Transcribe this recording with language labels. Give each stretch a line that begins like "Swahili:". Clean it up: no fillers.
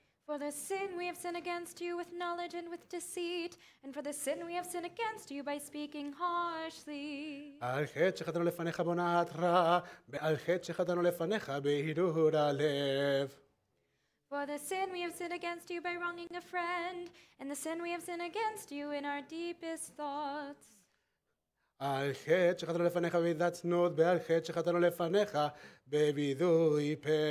English: For the sin we have sinned against you with knowledge and with deceit, and for the sin we have sinned against you by speaking harshly.
Hebrew: על חטא שחטאנו לפניך בהונאת רע, ועל חטא שחטאנו לפניך בהרהור הלב.
English: For the sin we have sinned against you by wronging a friend, and the sin we have sinned against you in our deepest thoughts.
Hebrew: על חטא שחטאנו לפניך במידת צנות, ועל חטא שחטאנו לפניך בביזוי פה.